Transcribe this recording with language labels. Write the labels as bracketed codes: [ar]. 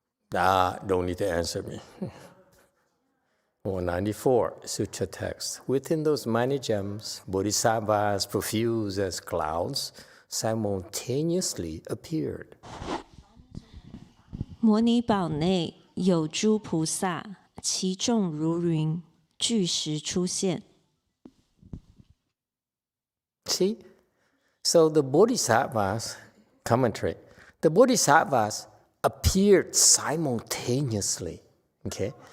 [en] Don't need to answer me. 194, Sutra text. Within those money gems, bodhisattvas profuse as clouds simultaneously appeared. [zh] 摩尼宝内有诸菩萨，其众如云，俱时出现。 [en] See? So the bodhisattvas, commentary, the bodhisattvas appeared simultaneously, okay?